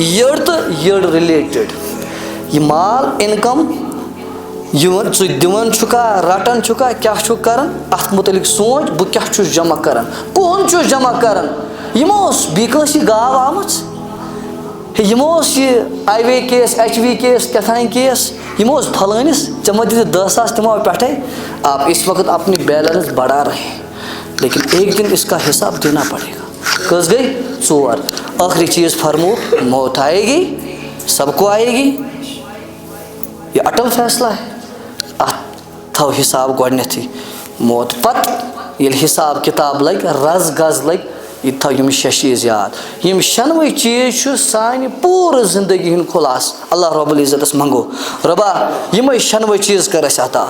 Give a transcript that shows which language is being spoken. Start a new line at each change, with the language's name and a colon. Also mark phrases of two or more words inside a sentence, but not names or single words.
Kashmiri: یٔڈ تہٕ یٔڈ رِلیٹڈ یہِ مال اِنکم یِوان ژٕ دِوان چھُکھا رٹان چھُکھا کیٛاہ چھُکھ کران, اتھ متعلق سونٛچ بہٕ کیٛاہ چھُس جمع کران, کُہُنٛد چھُس جمع کران. یِمو اوس بیٚیہِ کٲنٛسہِ یہِ گاو آمٕژ, یِمو اوس یہِ IVA کیس HV کیس کیٛاتھانۍ کیس, یِمو اوس پھلٲنِس ژےٚ مہ دِتھ 10 ساس تِمو پٮ۪ٹھے.
Urdu: آپ اس وقت اپنی بیلنس بڑھا رہے ہیں, لیکن ایک دن اس کا حساب دینا پڑے گا.
Kashmiri: کٔژ گٔے 4. ٲخری چیز فرمو
Urdu: موت آئے گی, سب کو آئے گی, یہ اٹل فیصلہ ہے.
Kashmiri: اتھ تھو حساب گۄڈنیتھٕے, موت پتہٕ ییٚلہِ حساب کِتاب لگہِ رز گز لگہِ, یہ تھو یِم 6 چیز یاد. یِم شنوے چیز چھُ سانہِ پوٗرٕ زندگی ہُنٛد خُلاصہٕ. اللہ رب العزتس منگو رۄبا یِمے شنوے چیز کر اَسہِ عطا.